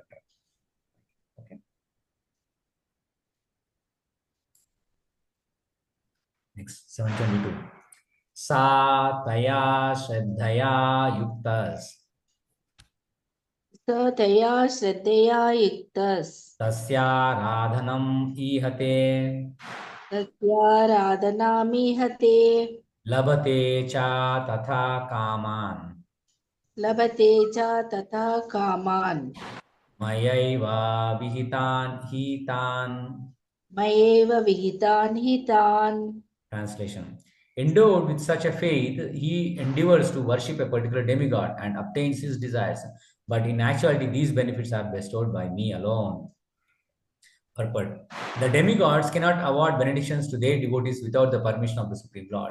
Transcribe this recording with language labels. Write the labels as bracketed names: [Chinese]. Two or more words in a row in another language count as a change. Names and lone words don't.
[English] Okay, next 722. [Sanskrit] సా తయా శ్రద్ధయా యుక్తస్ తస్యారాధనం ఈహతే లభతే చ తథా కామాన్. मयैव विहितान् हितान्. मयैव विहितान् हितान्. [English] Translation. Endowed with such a faith, he endeavors to worship a particular demigod and obtains his desires. But in actuality, these benefits are bestowed by me alone. Purport. The demigods cannot award benedictions to their devotees without the permission of the Supreme Lord.